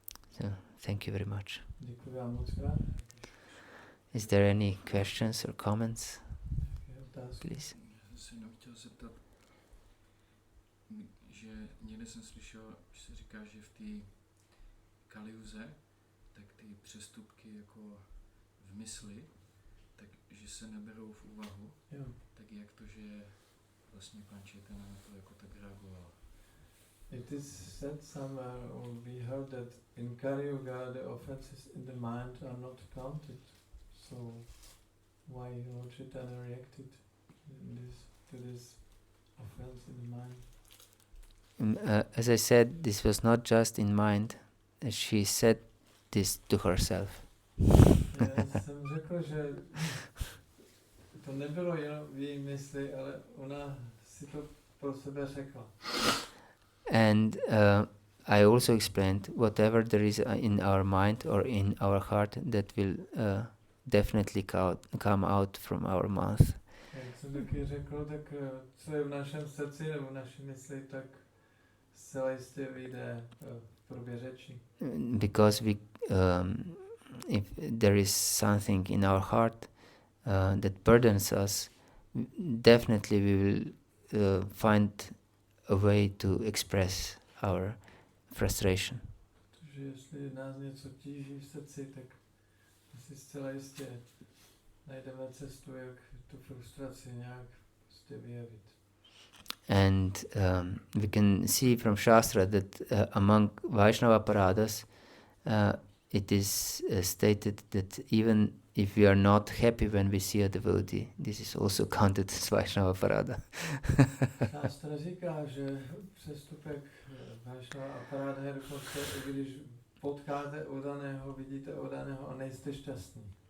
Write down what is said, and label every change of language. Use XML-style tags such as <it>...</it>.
<en>So, thank you very much.</en> <cs>Děkuji vám moc krát.</cs> <en>Is there any questions or comments? Please.</en> <cs>Já jsem se jenom chtěl zeptat, že někde jsem slyšel, že se říká, že v té Kaliuze, tak ty přestupky jako v mysli, takže se neberou v úvahu. Jo. Tak jak to, že vlastně pan Chaitanya na to jako tak reagoval?</cs> <en>It is said somewhere, or we heard that in Kali Yuga the offenses in the mind are not counted. So why Lord Chaitanya reacted to this offense in the mind? As I said, this was not just in mind. She said this to herself.</en> <cs>Já jsem řekl, že to nebylo jenom v její mysli, ale ona si to pro sebe řekla.</cs> <en>And I also explained whatever there is in our mind or in our heart that will definitely come out from our mouth.</en> <cs>Jak jsem taky řekl, tak co je v našem srdci nebo v naší mysli, tak zcela jistě vyjde v podobě řeči.</cs> <en>Because if there is something in our heart that burdens us, definitely we will find a way to express our frustration.</en> <cs>Protože jestli nás něco tíží v srdci, tak asi zcela jistě najdeme cestu, jak tu frustraci nějak prostě vyjevit.</cs> <en>And we can see from Shastra that among Vaishnava paradas, it is stated that even if we are not happy when we see a devotee, this is also counted as Vaishnava parada.</en> <cs>Šástra říká, že přestupek Vaishnava paráda je dokonce, když potkáte odaného, vidíte odaného a nejste šťastní.</cs>